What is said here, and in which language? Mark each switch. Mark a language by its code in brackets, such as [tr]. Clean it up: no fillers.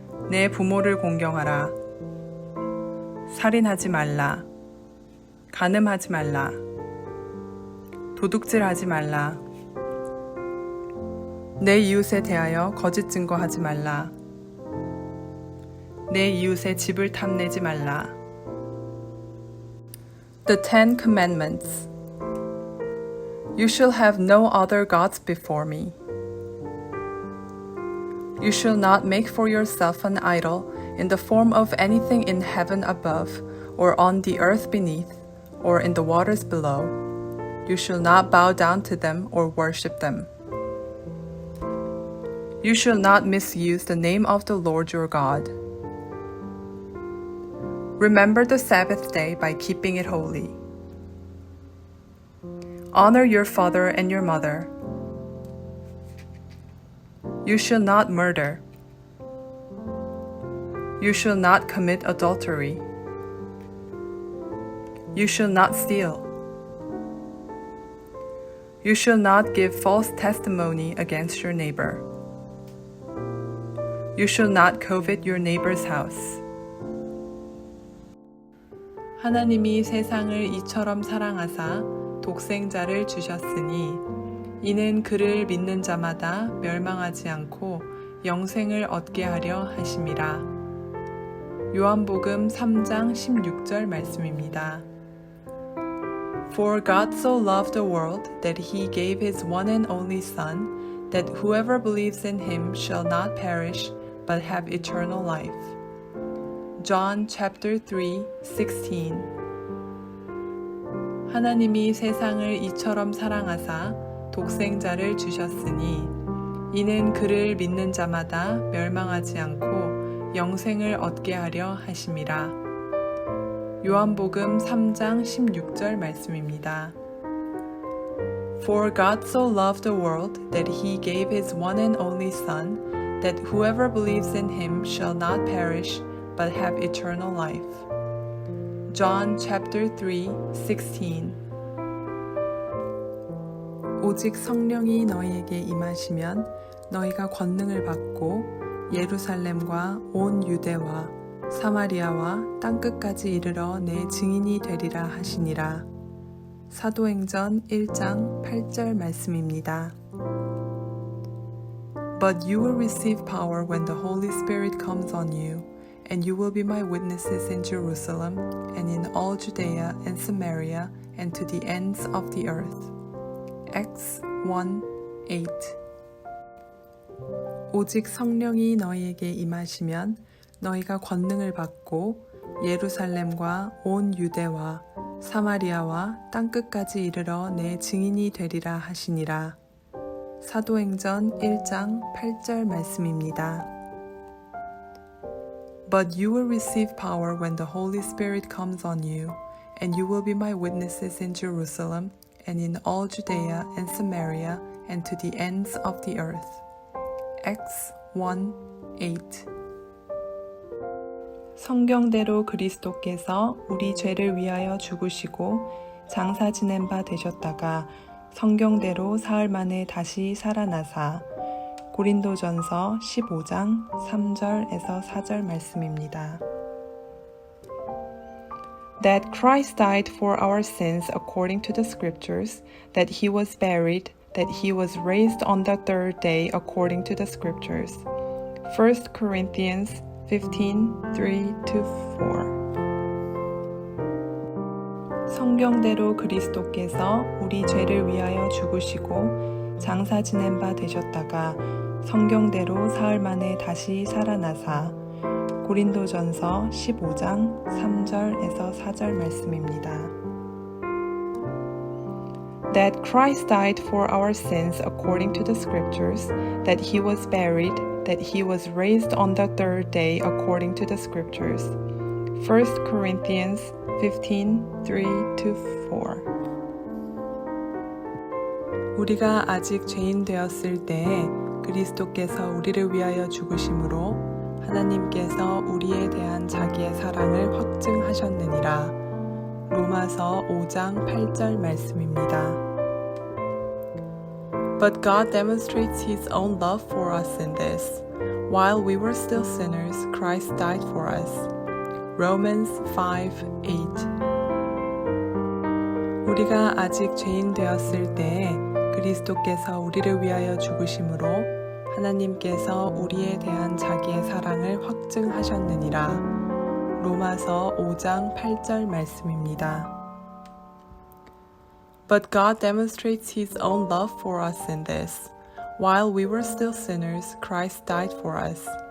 [ko] 내 부모를 공경하라. 살인하지 말라. 간음하지 말라. 도둑질하지 말라. 내 이웃에 대하여 거짓 증거하지 말라. 내 이웃의 집을 탐내지 말라. [en] The Ten Commandments. You shall have no other gods before me. You shall not make for yourself an idol in the form of anything in heaven above, or on the earth beneath, or in the waters below. You shall not bow down to them or worship them. You shall not misuse the name of the Lord your God. Remember the Sabbath day by keeping it holy. Honor your father and your mother. You shall not murder. You shall not commit adultery. You shall not steal. You shall not give false testimony against your neighbor. You shall not covet your neighbor's house. [ko] 하나님이 세상을 이처럼 사랑하사 독생자를 주셨으니 이는 그를 믿는 자마다 멸망하지 않고 영생을 얻게 하려 하심이라. 요한복음 3장 16절 말씀입니다. [en] For God so loved the world that he gave his one and only Son, that whoever believes in him shall not perish, but have eternal life. John chapter 3:16. [ko] 하나님이 세상을 이처럼 사랑하사 독생자를 주셨으니 이는 그를 믿는 자마다 멸망하지 않고 영생을 얻게 하려 하심이라. 요한복음 3장 16절 말씀입니다. [en] For God so loved the world that he gave his one and only Son, that whoever believes in him shall not perish, but have eternal life. John chapter 3:16. [ko] 오직 성령이 너희에게 임하시면 너희가 권능을 받고 예루살렘과 온 유대와 사마리아와 땅끝까지 이르러 내 증인이 되리라 하시니라. 사도행전 1장 8절 말씀입니다. [en] But you will receive power when the Holy Spirit comes on you, and you will be my witnesses in Jerusalem and in all Judea and Samaria and to the ends of the earth. Acts 1:8. [ko] 오직 성령이 너희에게 임하시면 너희가 권능을 받고 예루살렘과 온 유대와 사마리아와 땅끝까지 이르러 내 증인이 되리라 하시니라. 사도행전 1장 8절 말씀입니다. [en] But you will receive power when the Holy Spirit comes on you, and you will be my witnesses in Jerusalem and in all Judea and Samaria and to the ends of the earth. Acts 1:8. [ko] 성경대로 그리스도께서 우리 죄를 위하여 죽으시고 장사 지낸 바 되셨다가 성경대로 사흘 만에 다시 살아나사. 고린도전서 15장 3절에서 4절 말씀입니다. [en] That Christ died for our sins according to the scriptures, that he was buried, that he was raised on the third day according to the scriptures. 1 Corinthians 15:3-4. [ko] 성경대로 그리스도께서 우리 죄를 위하여 죽으시고 장사 지낸 바 되셨다가 성경대로 사흘 만에 다시 살아나사. 고린도전서 15장 3절에서 4절 말씀입니다. [en] That Christ died for our sins according to the scriptures, that he was buried, that he was raised on the third day according to the scriptures. 1 Corinthians 15:3-4. [ko] 우리가 아직 죄인 되었을 때에 그리스도께서 우리를 위하여 죽으심으로 하나님께서 우리에 대한 자기의 사랑을 확증하셨느니라. 로마서 5장 8절 말씀입니다. [en] But God demonstrates His own love for us in this. While we were still sinners, Christ died for us. Romans 5:8. [ko] 우리가 아직 죄인 되었을 때에 그리스도께서 우리를 위하여 죽으심으로 하나님께서 우리에 대한 자기의 사랑을 확증하셨느니라. 로마서 5장 8절 말씀입니다. [en] But God demonstrates His own love for us in this. While we were still sinners, Christ died for us.